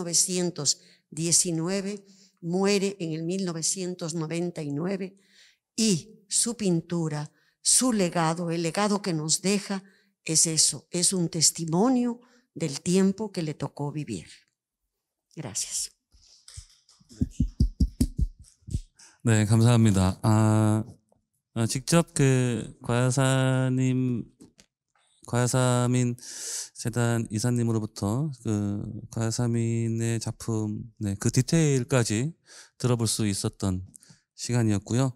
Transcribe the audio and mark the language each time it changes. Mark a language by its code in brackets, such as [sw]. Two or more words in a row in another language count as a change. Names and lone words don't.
[es] 1919, muere en el 1999 y su pintura, su legado, el legado que nos deja es eso, es un testimonio del tiempo que le tocó vivir. Gracias. [ko] 네, 감사합니다. 직접 그 과야사민 재단 이사님으로부터 그 과야사민의 작품, 네, 그 디테일까지 들어볼 수 있었던 시간이었고요.